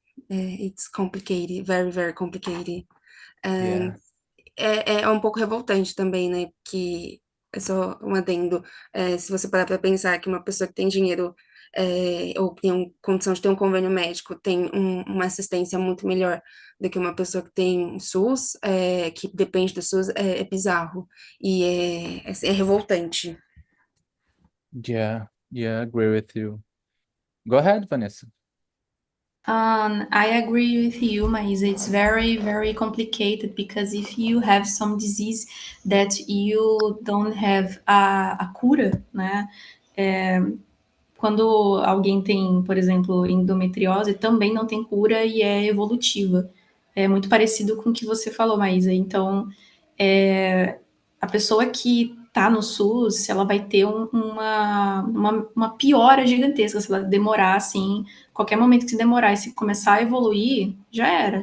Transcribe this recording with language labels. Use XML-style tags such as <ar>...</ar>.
<en>it's complicated, very, very complicated. And Yeah.</en> <pt>é um pouco revoltante também, né? Que é só um adendo. Se você parar para pensar que uma pessoa que tem dinheiro, ou que tem condição de ter um convênio médico tem uma assistência muito melhor do que uma pessoa que tem SUS, que depende do SUS, é bizarro e é revoltante.</pt> <en>Yeah, yeah, agree with you. Go ahead, Vanessa. I agree with you, Maisa. It's very complicated, because if you have some disease that you don't have a cura, né?</en> <pt>quando alguém tem, por exemplo, endometriose, também não tem cura e é evolutiva. É muito parecido com o que você falou, Maísa. Então, a pessoa que está no SUS, ela vai ter uma piora gigantesca se ela demorar, assim, qualquer momento que se demorar e se começar a evoluir, já era.</pt>